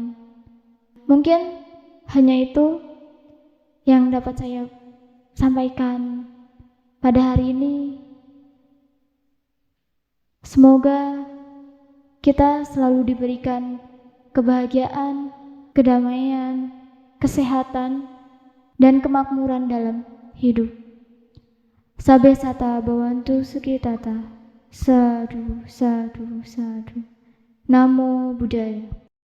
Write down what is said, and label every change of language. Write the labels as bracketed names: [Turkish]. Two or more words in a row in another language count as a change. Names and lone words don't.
[Indonesian] Mungkin hanya itu yang dapat saya sampaikan pada hari ini. Semoga kita selalu diberikan kebahagiaan, kedamaian, kesehatan, dan kemakmuran dalam hidup. [Pali] Sabe sata bawantu sukitata. Sadu, sadu, sadu. Namo Buddhaya.